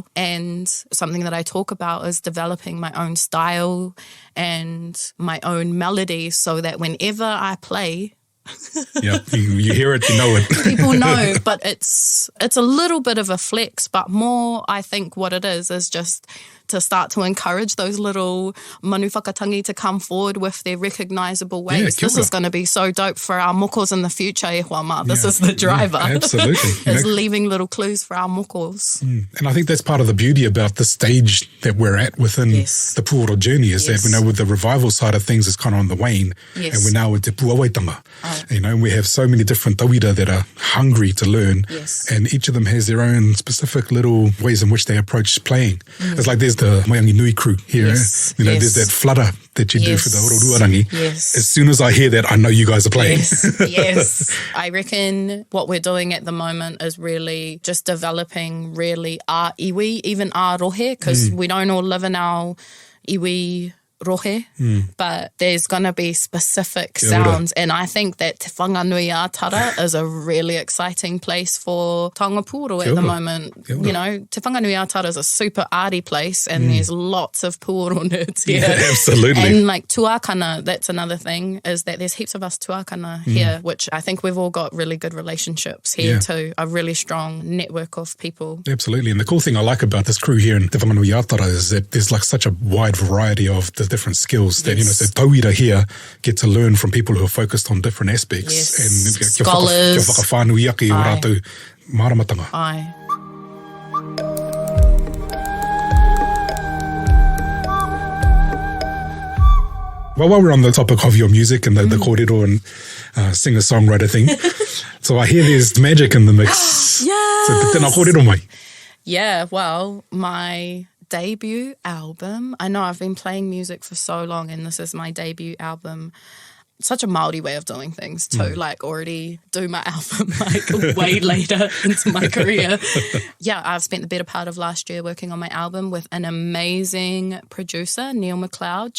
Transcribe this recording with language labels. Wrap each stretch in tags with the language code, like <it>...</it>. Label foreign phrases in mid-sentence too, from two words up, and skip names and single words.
<en>And something that I talk about is developing my own style and my own melody so that whenever I play, you hear it, you know it. People know, but it's a little bit of a flex, but more I think what it is just to start to encourage those little</en> <mi>manu whakatangi</mi> <en>to come forward with their recognisable ways. This is going to be so dope for our mokos in the future,</en> <mi>e huama.</mi> <en>This is the driver. Absolutely. It's leaving little clues for our mokos. And I think that's part of the beauty about the stage that we're at within the pūoro journey is that we know with the revival side of things is kind of on the wane, and we're now with</en> <mi>te puawaitanga.</mi> <en>You know, we have so many different tauira that are hungry to learn, and each of them has their own specific little ways in which they approach playing. It's like there's the Maiangi Nui crew here. You know, there's that flutter that you do for the Ororuarangi. As soon as I hear that, I know you guys are playing. I reckon what we're doing at the moment is really just developing really our iwi, even our rohe, because we don't all live in our</en> <mi>iwi rohe,</mi> <en>but there's going to be specific sounds, and I think that Te Whanganui Tara is a really exciting place for</en> <mi>taonga pūoro</mi> <en>at the moment. You know, Te Whanganui Tara is a super arty place, and there's lots of pūoro nerds here. Absolutely. And like tuakana, that's another thing, is that there's heaps of us tuakana here, which I think we've all got really good relationships here too, a really strong network of people. Absolutely. And the cool thing I like about this crew here in Te Whanganui Tara is that there's like such a wide variety of the different skills that, you know, so tauira here get to learn from people who are focused on different aspects. And scholars.</en> <mi>Kia whakawhānui ake o rātou māramatanga.</mi> <en>Well, while we're on the topic of your music and the kōrero and singer-songwriter thing, so I hear there's magic in the mix. So</en> <mi>tēnā kōrero mai.</mi> <en>Yeah, well, my debut album. I know I've been playing music for so long, and this is my debut album. Such a Māori way of doing things too, like already do my album like way later into my career. I've spent the better part of last year working on my album with an amazing producer, Neil McLeod.</en>